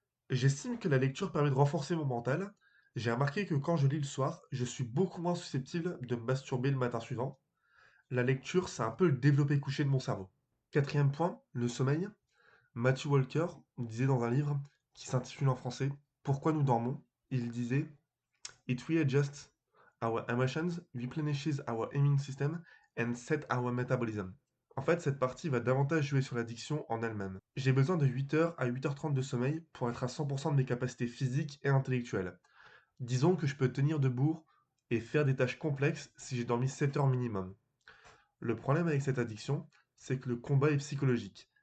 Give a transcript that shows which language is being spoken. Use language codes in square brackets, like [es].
[fr] J'estime que la lecture permet de renforcer mon mental. J'ai remarqué que quand je lis le soir, je suis beaucoup moins susceptible de me masturber le matin suivant. La lecture, c'est un peu le développé couché de mon cerveau. Quatrième point, le sommeil. Matthew Walker disait dans un livre qui s'intitule en français Pourquoi nous dormons? Il disait [en] It readjusts our emotions, replenishes our immune system and set our metabolism. [fr] En fait, cette partie va davantage jouer sur l'addiction en elle-même. J'ai besoin de 8 heures à 8h30 de sommeil pour être à 100% de mes capacités physiques et intellectuelles. Disons que je peux tenir debout et faire des tâches complexes si j'ai dormi 7 heures minimum. Le problème avec cette addiction, c'est que le combat est psychologique.